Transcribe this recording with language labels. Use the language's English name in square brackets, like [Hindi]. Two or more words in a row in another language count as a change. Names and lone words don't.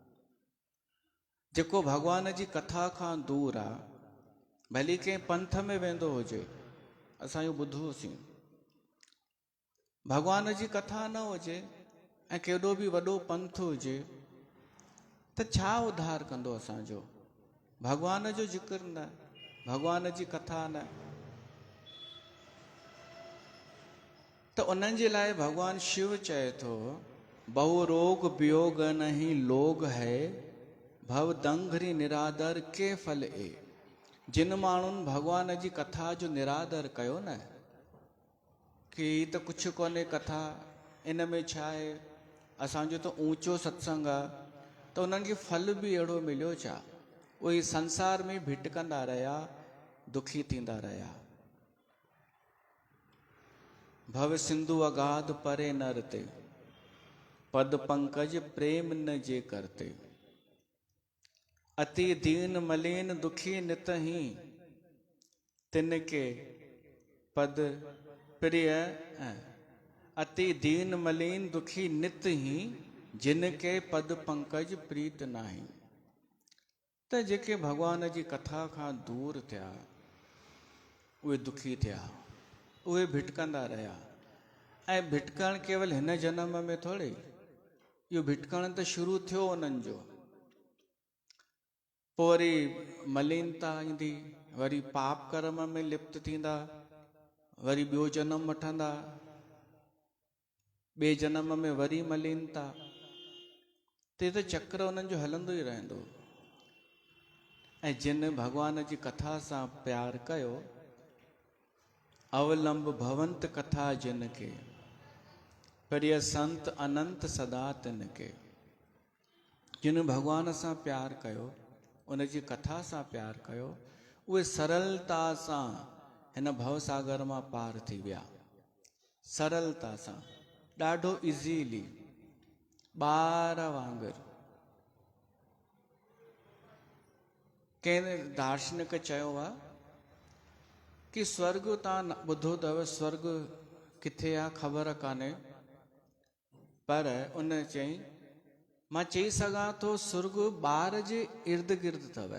[Sindhi] जेको भॻवान जी कथा खां दूर आहे, भली कंहिं पंथ में वेंदो हुजे, असां इहो ॿुधोसीं, भॻवान जी कथा न हुजे ऐं केॾो बि वॾो पंथ हुजे, त छा उद्धार कंदो असांजो? भॻवान जो ज़िक्र न, भॻवान जी कथा न। त उन्हनि जे लाइ भॻवान शिव चए थो, [Awadhi] बहु रोग वियोग नहीं लोग है, भव दंघरि निरादर के फल ए, [Sindhi] जिन माण्हुनि भॻवान जी कथा जो निरादर कयो न, कि ही त कुझु कोन्हे कथा, इन में छा आहे, असांजो त ऊंचो सत्संग आहे, त उन्हनि खे फल बि अहिड़ो मिलियो छा? उहे संसार में भिटकंदा रहिया, दुखी थींदा रहिया। [Awadhi] भव सिंधु अगाध परे नर ते, पद पंकज प्रेम न जे करते। अति दीन मलिन दुखी नित ही, तिनके पद प्रिय। अति दीन मलिन दुखी नित ही, जिनके पद पंकज प्रीत नाही। [Sindhi] त जेके भगवान जी कथा खां दूर थिया, उहे दुखी थिया, उहे भिटकंदा रहिया। ऐं भिटकण केवल हिन जन्म में थोड़े, इहो भिटकण त शुरू थियो उन्हनि जो। पोइ वरी मलिनता ईंदी, वरी पाप कर्म में लिप्त थींदा, वरी ॿियो जनम वठंदा, ॿिए जनम में वरी मलिनता, ते त चक्र उन्हनि जो हलंदो ई रहंदो। ऐं जिन भगवान जी कथा सां प्यार कयो, [Awadhi] अवलंब भवंत कथा जिन के, प्रिय संत अनंत सदा तिन के। [Sindhi] जिन भगवान सां प्यार कयो, उन जी कथा सां प्यार कयो, उहे सरलता सां हिन भवसागर मां पार थी विया। सरलता सां, ॾाढो इज़ीली, ॿार वांगुरु। कंहिं दार्शनिक चयो आहे कि स्वर्ग तव्हां ॿुधो अथव, स्वर्ग किथे आहे ख़बर कान्हे, पर उन चई, मां चई सघां थो स्वर्ग ॿार जे इर्द गिर्द अथव।